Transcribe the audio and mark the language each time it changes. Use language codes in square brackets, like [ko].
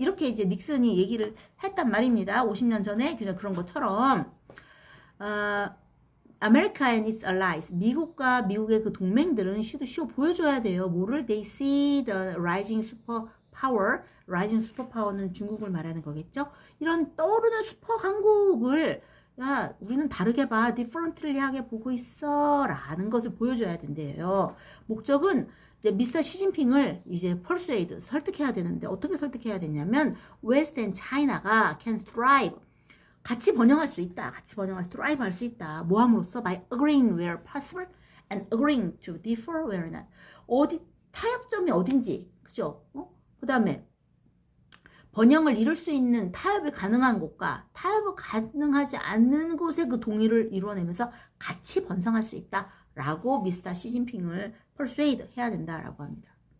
[ko] 이렇게 이제 닉슨이 얘기를 했단 말입니다. 50년 전에 그냥 그런 것처럼 [en] America and its allies. [ko] 미국과 미국의 그 동맹들은 [en] should show [ko] 보여줘야 돼요. 뭐를? [en] They see the rising superpower. rising superpower [ko] 는 중국을 말하는 거겠죠. 이런 떠오르는 슈퍼 강국을 야, 우리는 다르게 봐. differently하게 보고 있어. 라는 것을 보여줘야 된대요. 목적은 이제 미스터 시진핑을 이제 persuade, 설득해야 되는데 어떻게 설득해야 되냐면 [en] West and China가 can thrive. [ko] 같이 번영할 수 있다. 같이 번영할 수, thrive 할 수 있다. 뭐 함으로써? [en] by agreeing where possible and agreeing to differ where not. [ko] 어디, 타협점이 어딘지. 그죠? 그 다음에 번영을 이룰 수 있는 타협이 가능한 곳과 타협이 가능하지 않는 곳에 그 동의를 이루어내면서 같이 번성할 수 있다. 라고 미스터 시진핑을 persuade 해야 된다라고 합니다.